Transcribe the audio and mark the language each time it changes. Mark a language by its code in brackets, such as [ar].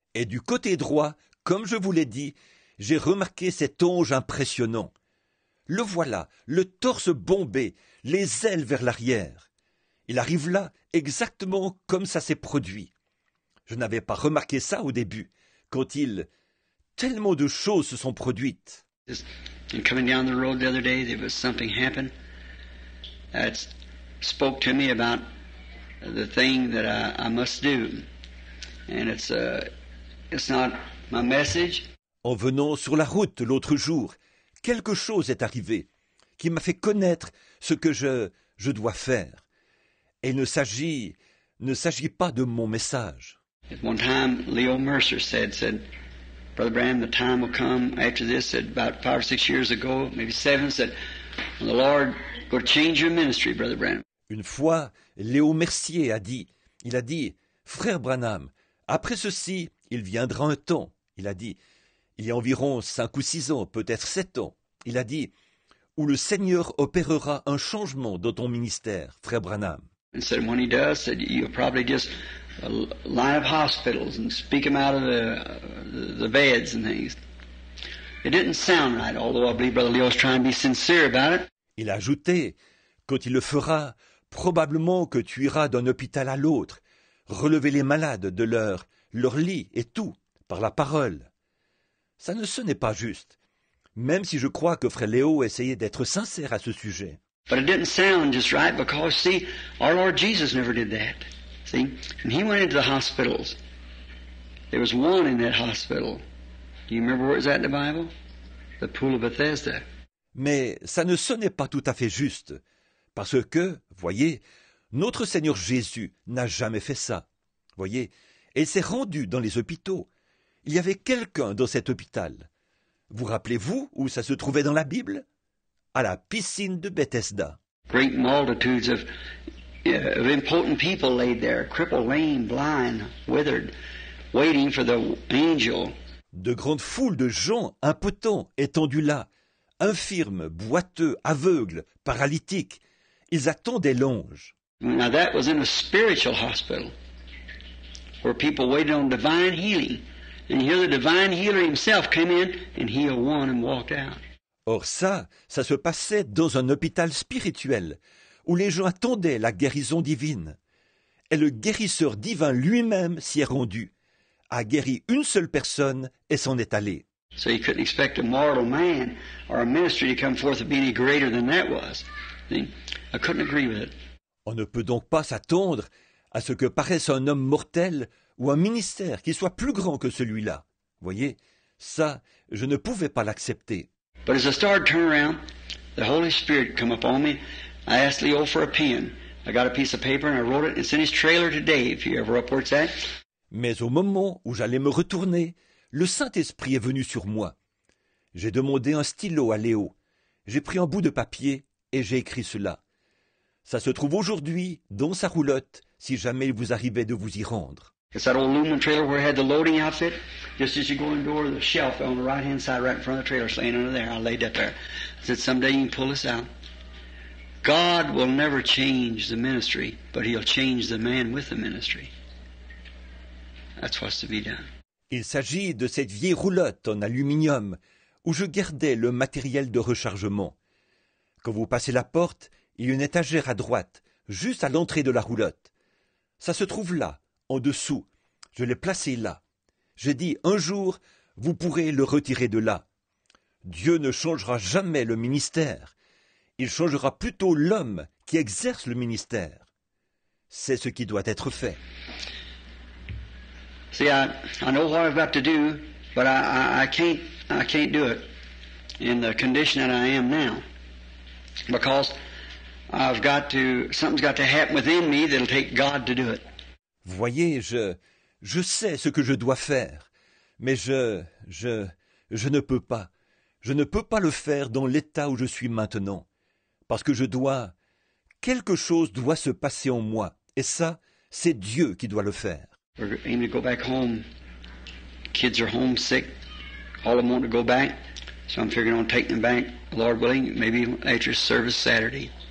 [fr] Et du côté droit, comme je vous l'ai dit, j'ai remarqué cet ange impressionnant. Le voilà, le torse bombé, les ailes vers l'arrière. Il arrive là exactement comme ça s'est produit. Je n'avais pas remarqué ça au début, quand tellement de choses se sont produites. [en] And coming down the road the other day, there was something happened that spoke to me about the thing that I must do. And it's not my message. [fr] En venant sur la route l'autre jour, quelque chose est arrivé qui m'a fait connaître ce que je dois faire. Et il ne s'agit pas de mon message. [en] At one time, Leo Mercer said, Brother Branham, the time will come after this, said about 5 or 6 years ago, maybe 7, said, the Lord will change your ministry, Brother Branham. [fr] Une fois, Léo Mercier a dit, Frère Branham, après ceci, il viendra un temps, il a dit, il y a environ 5 ou 6 ans, peut-être 7 ans, il a dit, où le Seigneur opérera un changement dans ton ministère, Frère Branham. [en] And said when he does, said you'll probably just line up hospitals and speak them out of the beds and things. It didn't sound right, although I believe Brother Leo's trying to be sincere about it. [fr] Il a ajouté, quand il le fera, probablement que tu iras d'un hôpital à l'autre, relever les malades de leur lit et tout, par la parole. Ça ne sonnait pas juste, même si je crois que Frère Léo essayait d'être sincère à ce sujet. [en] But it didn't sound just right because, see, our Lord Jesus never did that. See, when he went into the hospitals, there was one in that hospital. Do you remember where it was at in the Bible? The Pool of Bethesda. [fr] Mais ça ne sonnait pas tout à fait juste, parce que, voyez, notre Seigneur Jésus n'a jamais fait ça. Voyez, et il s'est rendu dans les hôpitaux. Il y avait quelqu'un dans cet hôpital. Vous rappelez-vous où ça se trouvait dans la Bible? À la piscine de Bethesda. [en] Great multitudes of important people laid there, crippled, lame, blind, withered, waiting for the angel. [fr] De grandes foules de gens impotents étendus là, infirmes, boiteux, aveugles, paralytiques. Ils attendaient l'ange. [en] Now that was in a spiritual hospital where people waited on divine healing. And here the divine healer himself came in and healed one and walked out. [fr] Or ça se passait dans un hôpital spirituel, où les gens attendaient la guérison divine. Et le guérisseur divin lui-même s'y est rendu, a guéri une seule personne et s'en est allé. [en] So you couldn't expect a mortal man or a ministry to come forth and be any greater than that was. See? I couldn't agree with it. [fr] On ne peut donc pas s'attendre à ce que paraisse un homme mortel ou un ministère qui soit plus grand que celui-là. Voyez, ça, je ne pouvais pas l'accepter. [en] But as I started to turn around, the Holy Spirit come upon me. I asked Leo for a pen. I got a piece of paper and I wrote it. It's in his trailer today, if you ever up where it's at. [fr] Mais au moment où j'allais me retourner, le Saint-Esprit est venu sur moi. J'ai demandé un stylo à Léo. J'ai pris un bout de papier et j'ai écrit cela. Ça se trouve aujourd'hui dans sa roulotte, si jamais il vous arrivait de vous y rendre. [en] It's that old aluminum trailer where it had the loading outfit. Just as you go in the door, the shelf on the right-hand side, right in front of the trailer, is laying under there. I laid that there. I said, someday you can pull this out. God will never change the ministry, but He'll change the man with the ministry. That's what's to be done. [fr] Il s'agit de cette vieille roulotte en aluminium où je gardais le matériel de rechargement. Quand vous passez la porte, il y a une étagère à droite, juste à l'entrée de la roulotte. Ça se trouve là, en dessous. Je l'ai placé là. J'ai dit, un jour, vous pourrez le retirer de là. Dieu ne changera jamais le ministère. Il changera plutôt l'homme qui exerce le ministère. C'est ce qui doit être fait. See, I know what I've got to do, but I can't do it in the condition that I am now. Because something's got to happen within me that'll take God to do it. Voyez, je sais ce que je dois faire, mais je ne peux pas. Je ne peux pas le faire dans l'état où je suis maintenant. Parce que quelque chose doit se passer en moi. Et ça, c'est Dieu qui doit le faire. [en] We're aiming to go back home. Kids are homesick. All of them want to go back. So I'm figuring on taking them back, Lord willing, maybe after service Saturday.